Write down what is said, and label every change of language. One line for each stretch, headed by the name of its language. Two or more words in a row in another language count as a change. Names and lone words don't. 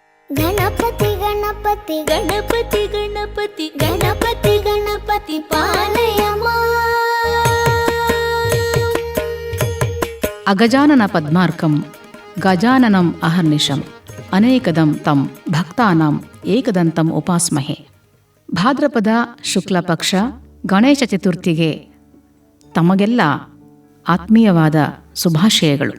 Sanskrit: ಗಣಪತಿ ಗಣಪತಿ ಗಣಪತಿ ಗಣಪತಿ ಗಣಪತಿ ಗಣಪತಿ ಪಾಲಯ ಮಾಂ. ಅಗಜಾನನ ಪದ್ಮಾರ್ಕಂ ಗಜಾನನಂ ಅಹರ್ನಿಶಂ ಅನೇಕದಂ ತಂ ಭಕ್ತಾನಾಂ ಏಕದಂತಂ ಉಪಾಸ್ಮಹೆ.
Kannada: ಭಾದ್ರಪದ ಶುಕ್ಲ ಪಕ್ಷ ಗಣೇಶ ಚತುರ್ಥಿಗೆ ತಮಗೆಲ್ಲ ಆತ್ಮೀಯವಾದ ಶುಭಾಶಯಗಳು.